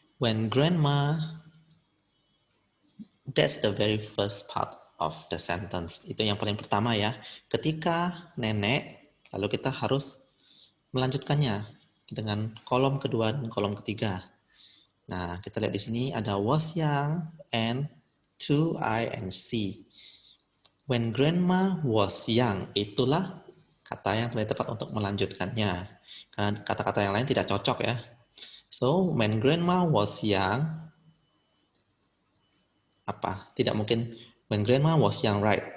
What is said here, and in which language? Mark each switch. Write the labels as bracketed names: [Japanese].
[English] When grandma, that's the very first part of the sentence. [Indonesian] Itu yang paling pertama ya. Ketika nenek, lalu kita harus melanjutkannya dengan kolom kedua dan kolom ketiga. Nah, kita lihat di sini ada [English] was young and to I and C. When grandma was young, [Indonesian] itulah kata yang paling tepat untuk melanjutkannya. Karena kata-kata yang lain tidak cocok ya. [English] So, when grandma was young, apa? [Indonesian] Tidak mungkin [English] when grandma was young, right?